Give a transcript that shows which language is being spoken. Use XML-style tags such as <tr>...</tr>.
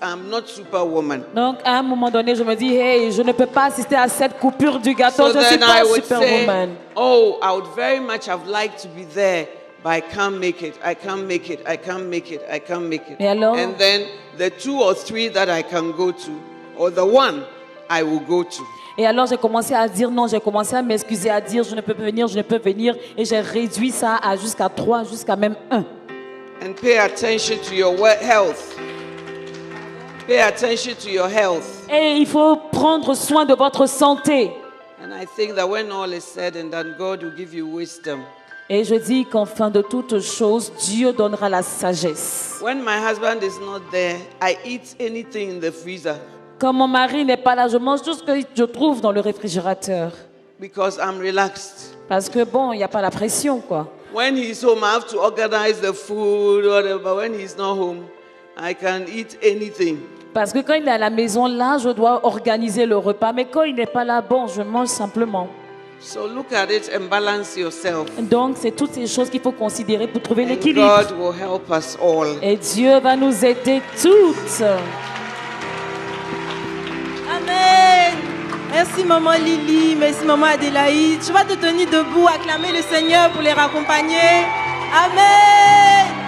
<en>I'm not superwoman.</en> <fr>Donc à un moment donné, je me dis, hey, je ne peux pas assister à cette coupure du gâteau,</fr> <en>So</en> <fr>je ne suis</fr> <en>then</en> <fr>pas</fr> <en>I would</en> <fr>superwoman.</fr> <en>say, oh, I would very much have liked to be there, but I can't make it. I can't make it. I can't make it. I can't make it.</en> <fr>Et alors?</fr> <en>And then the 2 or 3 that I can go to, or the one I will go to.</en> <fr>Et alors j'ai commencé à dire non, j'ai commencé à m'excuser, à dire je ne peux pas venir, je ne peux venir. Et j'ai réduit ça à jusqu'à 3, jusqu'à même 1.</fr> <en>And pay attention to your health. Pay attention to your health.</en> <fr>Et il faut prendre soin de votre santé.</fr> <en>And I think that when all is said and done, God will give you wisdom.</en> <fr>Et je dis qu'en fin de toutes choses, Dieu donnera la sagesse.</fr> <en>When my husband is not there, I eat anything in the freezer</en> <fr>Quand mon mari n'est pas là, je mange tout ce que je trouve dans le réfrigérateur.</fr> <en>because I'm relaxed.</en> <fr>Parce que bon, il n'y a pas la pression, quoi.</fr> <en>When he's home, I have to organize the food, whatever. But when he's not home, I can eat anything.</en> <fr>Parce que quand il est à la maison, là, je dois organiser le repas. Mais quand il n'est pas là, bon, je mange simplement.</fr> <en>So look at it and balance yourself.</en> <fr>Donc, c'est toutes ces choses qu'il faut considérer pour trouver</fr> <en>And</en> <fr>l'équilibre.</fr> <en>God will help us all.</en> <fr>Et Dieu va nous aider toutes.</fr> <en>Amen.</en> <fr>Merci maman Lily, merci maman Adélaïde. Tu vas te tenir debout, acclamer le Seigneur pour les raccompagner. Amen.</fr>